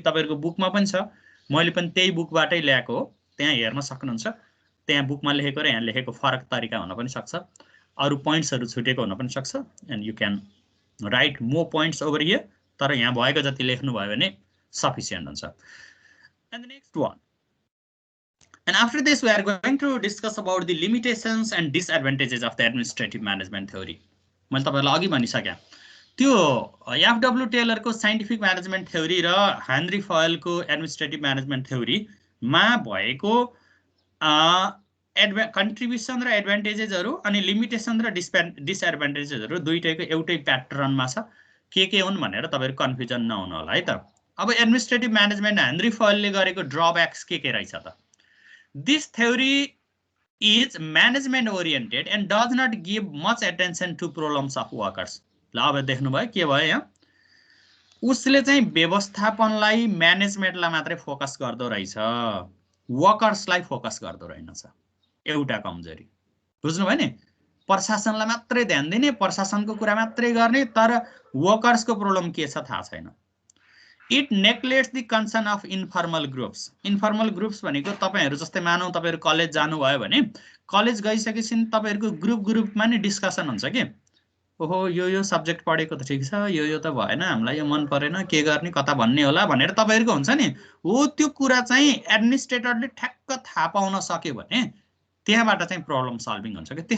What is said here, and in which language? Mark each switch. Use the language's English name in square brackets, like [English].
[Nepali] तपाईहरुको बुकमा पनि छ, मैले पनि त्यही बुकबाटै ल्याएको हो. त्यहाँ हेर्न सक्नुहुन्छ. त्यहाँ बुकमा लेखेको र यहाँ लेखेको फरक तरिका हुन पनि सक्छ, अरु पोइन्ट्सहरु छुटेको हुन पनि सक्छ. [English] And you can write more points over here. [Nepali] तर यहाँ भएको जति लेख्नु भयो भने सफिसिएन्ट हुन्छ. [English] And the next one, and after this we are going to discuss about the limitations and disadvantages of the administrative management theory. [Nepali] मैले तपाईहरुलाई अघि भनिसके त्यो एफडब्ल्यू टेलरको साइन्टिफिक म्यानेजमेन्ट थ्योरी र हेनरी फायलको एडमिनिस्ट्रेटिभ म्यानेजमेन्ट थ्योरी मा भएको contribution र एडभान्टेजेसहरु अनि लिमिटेसन र डिसएडभान्टेजेसहरु दुईटैको एउटै प्याटर्नमा छ के हुन् भनेर तपाईहरु कन्फ्युजन नहुनु होला है त। अब एडमिनिस्ट्रेटिभ म्यानेजमेन्ट हेनरी फयलले गरेको ड्रब्याक्स के रहेछ त? [English] This theory is management oriented and does not give much attention to problems of workers. [Nepali] ल अब देख्नु भयो के भयो यहाँ? उसले चाहिँ व्यवस्थापनलाई म्यानेजमेन्टलाई मात्रै फोकस गर्दो रहेछ, वर्कर्सलाई फोकस गर्दो रहेनछ। एउटा कमजोरी बुझ्नु भयो नि? प्रशासनलाई मात्रै ध्यान दिने, प्रशासनको कुरा मात्रै गर्ने, तर वर्कर्सको प्रब्लम के छ थाहा छैन। [English] It neglects the concern of informal groups. [Nepali] Informal groups भनेको तपाईहरु जस्तै मानौ तपाईहरु कलेज जानु भयो भने कलेज गइसकेपछि तपाईहरुको ग्रुपमा नि डिस्कसन हुन्छ के? ओहो यो सब्जेक्ट पढेको त ठीक छ, यो त भएन, हामीलाई यो मन परेन, के गर्ने, कता भन्ने होला भनेर तपाईहरुको हुन्छ नि। हो त्यो कुरा चाहिँ एडमिनिस्ट्रेटरले ठ्याक्क थाहा पाउन सक्यो भने त्यहाँबाट चाहिँ प्रब्लम सल्भिङ हुन्छ के?